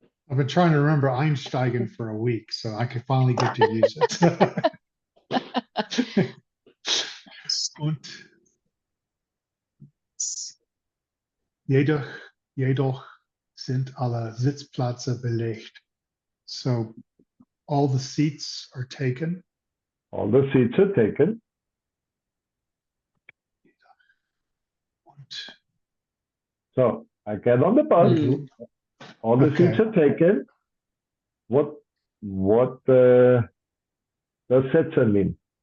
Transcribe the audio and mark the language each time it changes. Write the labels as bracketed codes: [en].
[en] I've been trying to remember Einsteigen for a week, so I could finally get to use it. [de] Und jedoch sind alle Sitzplätze belegt. [en] So all the seats are taken. All the seats are taken. [de] Und [en] So I get on the bus. Hmm. All the Okay. seats are taken. What does setzen mean?